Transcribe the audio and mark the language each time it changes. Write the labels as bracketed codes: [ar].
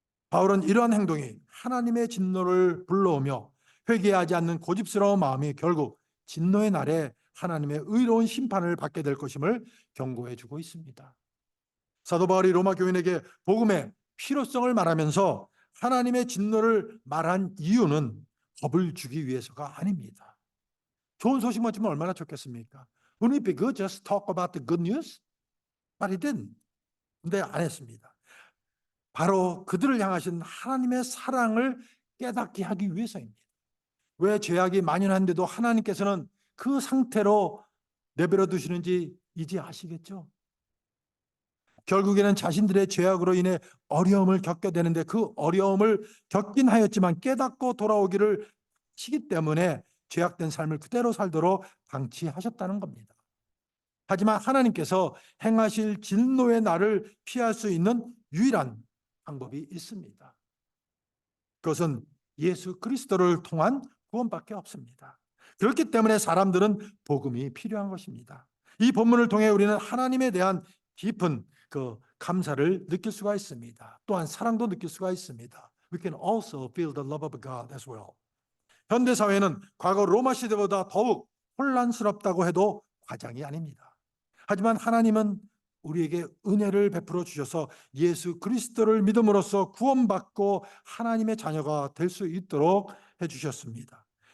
[ko] 바울은 이러한 행동이 하나님의 진노를 불러오며 회개하지 않는 고집스러운 마음이 결국 진노의 날에 하나님의 의로운 심판을 받게 될 것임을 경고해 주고 있습니다. 사도 바울이 로마 교인에게 복음의 필요성을 말하면서 하나님의 진노를 말한 이유는 겁을 주기 위해서가 아닙니다. 좋은 소식만 주면 얼마나 좋겠습니까? [en] Wouldn't it be good just talk about the good news? But he didn't. [ko] 근데 안 했습니다. 바로 그들을 향하신 하나님의 사랑을 깨닫게 하기 위해서입니다. 왜 죄악이 만연한데도 하나님께서는 그 상태로 내버려 두시는지 이제 아시겠죠? 결국에는 자신들의 죄악으로 인해 어려움을 겪게 되는데 그 어려움을 겪긴 하였지만 깨닫고 돌아오기를 하시기 때문에 죄악된 삶을 그대로 살도록 방치하셨다는 겁니다. 하지만 하나님께서 행하실 진노의 날을 피할 수 있는 유일한 방법이 있습니다. 그것은 예수 그리스도를 통한 구원밖에 없습니다. 그렇기 때문에 사람들은 복음이 필요한 것입니다. 이 본문을 통해 우리는 하나님에 대한 깊은 그 감사를 느낄 수가 있습니다. 또한 사랑도 느낄 수가 있습니다. [en] We can also feel the love of God as well. [ko] 현대 사회는 과거 로마 시대보다 더욱 혼란스럽다고 해도 과장이 아닙니다. 하지만 하나님은 우리에게 은혜를 베풀어 주셔서 예수 그리스도를 믿음으로써 구원받고 하나님의 자녀가 될 수 있도록 해주셨습니다.